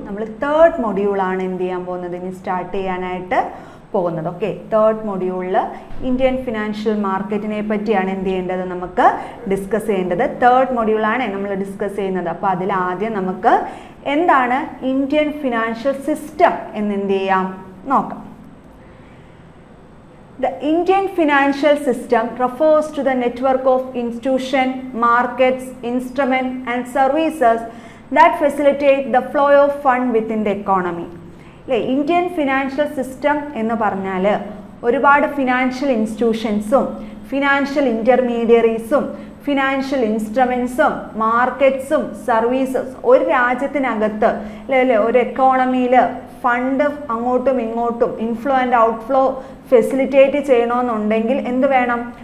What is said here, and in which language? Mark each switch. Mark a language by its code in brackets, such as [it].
[ml] നമ്മൾ തേർഡ് മൊഡ്യൂളാണ് എന്ത് ചെയ്യാൻ പോകുന്നത്, ഇനി സ്റ്റാർട്ട് ചെയ്യാനായിട്ട് പോകുന്നത്. ഓക്കെ, തേർഡ് മൊഡ്യൂളിൽ ഇന്ത്യൻ ഫിനാൻഷ്യൽ മാർക്കറ്റിനെ പറ്റിയാണ് എന്ത് ചെയ്യേണ്ടത്, നമുക്ക് ഡിസ്കസ് ചെയ്യേണ്ടത്. തേർഡ് മൊഡ്യൂളാണ് നമ്മൾ ഡിസ്കസ് ചെയ്യുന്നത്. അപ്പോൾ അതിൽ ആദ്യം നമുക്ക് എന്താണ് ഇന്ത്യൻ ഫിനാൻഷ്യൽ സിസ്റ്റം എന്ന് എന്ത് ചെയ്യാം നോക്കാം. [en] The Indian financial system refers to the network of institutions, markets, instruments and services that facilitate the flow of funds within the economy. [ml] Indian financial system എന്ന് പറഞ്ഞാൽ ഒരുപാട് ഫിനാൻഷ്യൽ ഇൻസ്റ്റിറ്റ്യൂഷൻസും ഫിനാൻഷ്യൽ ഇൻ്റർമീഡിയറീസും ഫിനാൻഷ്യൽ ഇൻസ്ട്രുമെൻസും മാർക്കറ്റ്സും സർവീസസ് ഒരു രാജ്യത്തിനകത്ത് ഒരു എക്കോണമിയിൽ fund അങ്ങോട്ടും ഇങ്ങോട്ടും inflow and outflow facilitate ചെയ്യണമെന്നുണ്ടെങ്കിൽ എന്ത് വേണം?